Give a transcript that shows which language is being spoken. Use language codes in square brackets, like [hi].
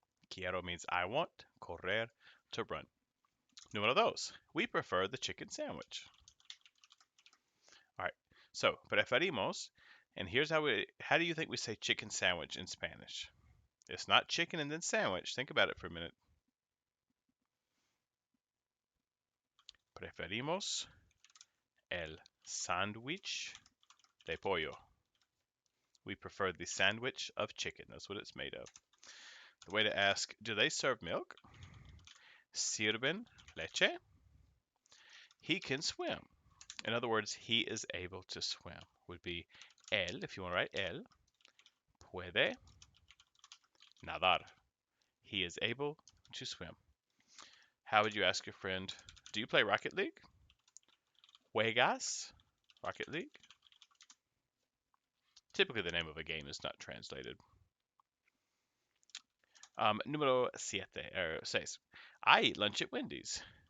[en] Quiero means I want, correr, to run. [es] Número dos, [en] we prefer the chicken sandwich. All right, so preferimos, and here's how do you think we say chicken sandwich in Spanish? It's not chicken and then sandwich. Think about it for a minute. [es] Preferimos el sándwich de pollo. [en] We prefer the sandwich of chicken. That's what it's made of. The way to ask, do they serve milk? [es] Sirven leche? [en] He can swim. In other words, he is able to swim. Would be él, if you want to write él, [es] puede nadar. [en] He is able to swim. How would you ask your friend, do you play Rocket League? [es] Juegas Rocket League? [en] Typically the name of a game is not translated. [es] Número siete, [en] or seis. I eat lunch at Wendy's.